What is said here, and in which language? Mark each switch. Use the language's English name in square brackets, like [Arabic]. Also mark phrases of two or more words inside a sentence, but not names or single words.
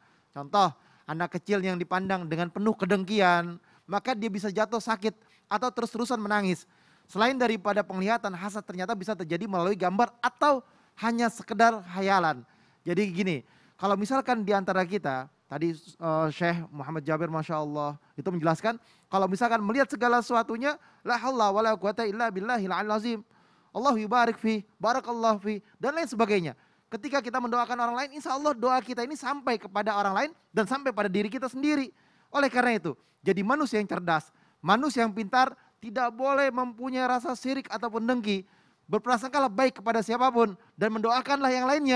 [Indonesian] Contoh, anak kecil yang dipandang dengan penuh kedengkian, maka dia bisa jatuh sakit atau terus-terusan menangis. Selain daripada penglihatan, hasad ternyata bisa terjadi melalui gambar atau hanya sekedar hayalan. Jadi gini, kalau misalkan di antara kita, tadi Syekh Muhammad Jabir [Arabic] ما شاء الله [Indonesian] itu menjelaskan kalau misalkan melihat segala sesuatunya [Arabic] لا حول ولا قوة إلا بالله العظيم. الله يبارك في، بارك الله في [Indonesian] dan lain sebagainya. Ketika kita mendoakan orang lain, [Arabic] إن شاء الله [Indonesian] doa kita ini sampai kepada orang lain dan sampai pada diri kita sendiri. Oleh karena itu, jadi manusia yang cerdas, manusia yang pintar tidak boleh mempunyai rasa syirik ataupun dengki. Berprasangkalah baik kepada siapapun dan mendoakanlah yang lainnya.